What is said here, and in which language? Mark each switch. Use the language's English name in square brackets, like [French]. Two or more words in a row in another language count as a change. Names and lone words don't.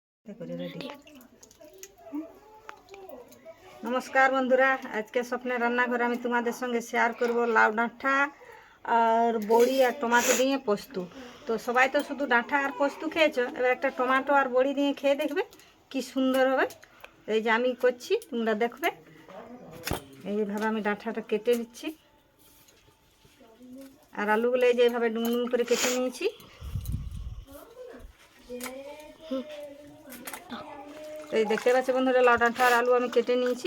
[Bangla] নমস্কার বন্ধুরা আজ কে স্বপ্নের রান্নাঘরে আমি তোমাদের সঙ্গে শেয়ার করব লাউ ডাঁটা আর বড়ি আর টমেটো দিয়ে পোস্ত। তো সবাই তো শুধু ডাঁটা আর পোস্ত খেয়েছো, এবার একটা টমেটো আর বড়ি দিয়ে খেয়ে দেখবে কি সুন্দর হবে। এই যে আমি করছি, তোমরা দেখবে। এইভাবে আমি ডাঁটাটা কেটে নিচ্ছি আর আলুগুলো এই যে এইভাবে ডুম ডুম করে কেটে নিয়েছি। তো এই দেখতে পাচ্ছ বন্ধুরা, লাউ ডাঁটা আর আলু আমি কেটে নিয়েছি।